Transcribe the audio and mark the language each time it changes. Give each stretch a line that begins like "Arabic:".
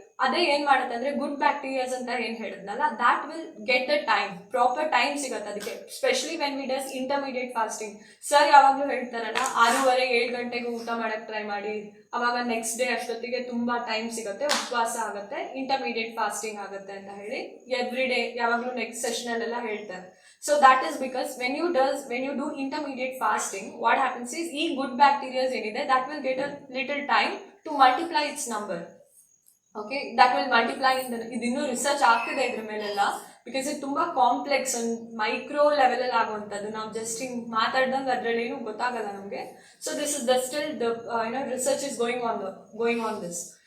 Kannada: ಅದೇ ಏನ್ ಮಾಡುತ್ತೆ ಅಂದ್ರೆ, ಗುಡ್ ಬ್ಯಾಕ್ಟೀರಿಯಾಸ್ ಅಂತ ಏನ್ ಹೇಳಿದ್ನಲ್ಲ,
English: that will get the time,
Kannada: proper time ಸಿಗುತ್ತೆ ಅದಕ್ಕೆ.
English: Specially when we does intermediate fasting.
Kannada: Sir ಯಾವಾಗ್ಲೂ ಹೇಳ್ತಾರಲ್ಲ, 6:30-7 ಗಂಟೆಗೆ ಊಟ ಮಾಡಕ್ ಟ್ರೈ ಮಾಡಿ, ಅವಾಗ ನೆಕ್ಸ್ಟ್ ಡೇ ಅಷ್ಟೊತ್ತಿಗೆ ತುಂಬಾ ಟೈಮ್ ಸಿಗುತ್ತೆ, ಉಪವಾಸ ಆಗುತ್ತೆ, ಇಂಟರ್ಮೀಡಿಯೇಟ್ ಫಾಸ್ಟಿಂಗ್ ಆಗುತ್ತೆ ಅಂತ ಹೇಳಿ ಎವ್ರಿ ಡೇ ಯಾವಾಗ್ಲೂ ನೆಕ್ಸ್ಟ್ ಸೆಷನ್ ಅಲ್ಲೆಲ್ಲ ಹೇಳ್ತಾರೆ.
English: so that is because when you do intermediate fasting, what happens is,
Kannada: ಈ ಗುಡ್ ಬ್ಯಾಕ್ಟೀರಿಯಾಸ್ ಏನಿದೆ,
English: that will get a little time to multiply its number.
Kannada: Okay,
English: that will multiply
Kannada: ಇದಿನ್ನೂ research ಆಗ್ತಿದೆ ಇದ್ರ ಮೇಲೆಲ್ಲ, because ಇದು ತುಂಬಾ complex, ಒಂದು micro level ಅಲ್ಲಿ ಆಗುವಂಥದ್ದು. ನಾವು ಜಸ್ಟ್ ಹಿಂಗ್ ಮಾತಾಡ್ದಂಗೆ ಅದ್ರಲ್ಲಿ ಏನು ಗೊತ್ತಾಗಲ್ಲ ನಮಗೆ.
English: So this is still the research is going on this.